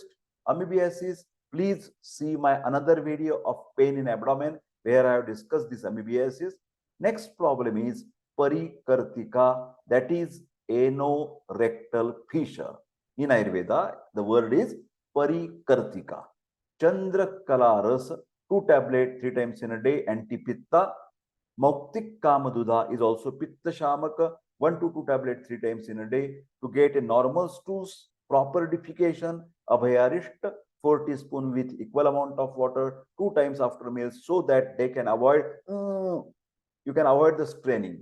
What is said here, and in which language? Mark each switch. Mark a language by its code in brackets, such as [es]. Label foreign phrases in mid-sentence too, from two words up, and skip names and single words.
[en] Amoebiasis, please see my another video of pain in abdomen where I have discussed this amoebiasis. Next problem is parikartika, that is anorectal fissure. In Ayurveda, the word is parikartika. Chandrakala ras, 2 tablets 3 times in a day, antipitta. Mauktik Kamadudha is also [sa] pitta shamaka, [en] 1 to 2 tablets 3 times in a day. To get a normal stools, proper defecation, abhayarishta, 4 teaspoon with equal amount of water 2 times after meals, so that they can avoid you can avoid the straining.